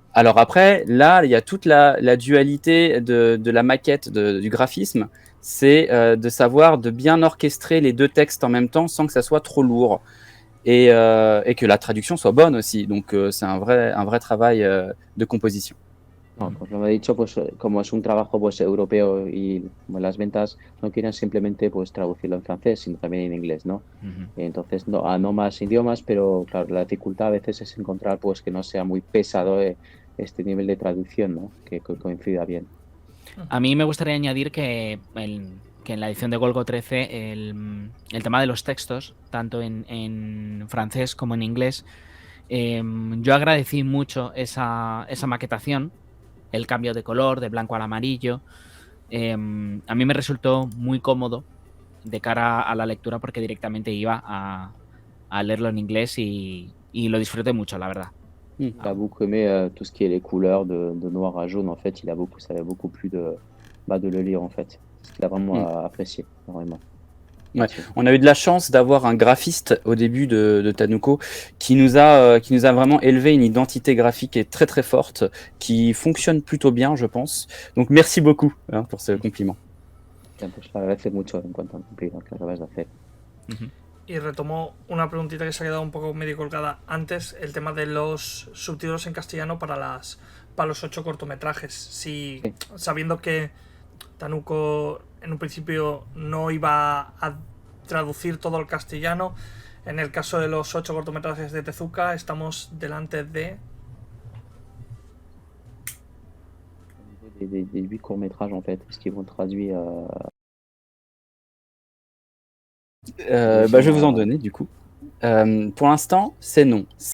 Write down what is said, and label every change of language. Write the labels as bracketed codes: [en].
[fr] Alors après, là, il y a toute la dualité de la maquette, du graphisme. C'est de savoir de bien orchestrer les deux textes en même temps sans que ça soit trop lourd. Et que la traduction soit bonne aussi. Donc, c'est un vrai travail de composition. [es] No, pues lo he dicho, pues como es un trabajo pues europeo y bueno, las ventas no quieren simplemente pues traducirlo en francés, sino también en inglés, ¿no? Ujú. Entonces, no más idiomas, pero claro, la dificultad a veces es encontrar pues que no sea muy pesado este nivel de traducción, ¿no? Que coincida bien. A mí me gustaría añadir que en la edición de Golgo 13 el tema de los textos, tanto en francés como en inglés, yo agradecí mucho esa maquetación, el cambio de color, de blanco al amarillo. A mí me resultó muy cómodo de cara a la lectura porque directamente iba a leerlo en inglés y lo disfruté mucho, la verdad. [fr] Il a beaucoup aimé tout ce qui est les couleurs de noir à jaune, en fait, ça avait beaucoup plu de le lire, en fait. C'est ce qu'il a vraiment apprécié, vraiment. Ouais. On a eu de la chance d'avoir un graphiste au début de Tanuko qui nous a vraiment élevé une identité graphique est très très forte, qui fonctionne plutôt bien, je pense. Donc merci beaucoup pour ce compliment. [es] Bien, pues le agradece mucho en cuanto al cumplido que acabas de hacer. Ujú. Y retomo una preguntita que se ha quedado un poco medio colgada antes, el tema de los subtítulos en castellano para los 8 cortometrajes. Si, sabiendo que Tanuko en un principio no iba a traducir todo al castellano, en el caso de los 8 cortometrajes de Tezuka estamos delante de... [fr] Des 8 courts-métrages, en fait, parce qu'ils vont traduire... Je vais vous en donner, du coup. Pour l'instant, c'est non.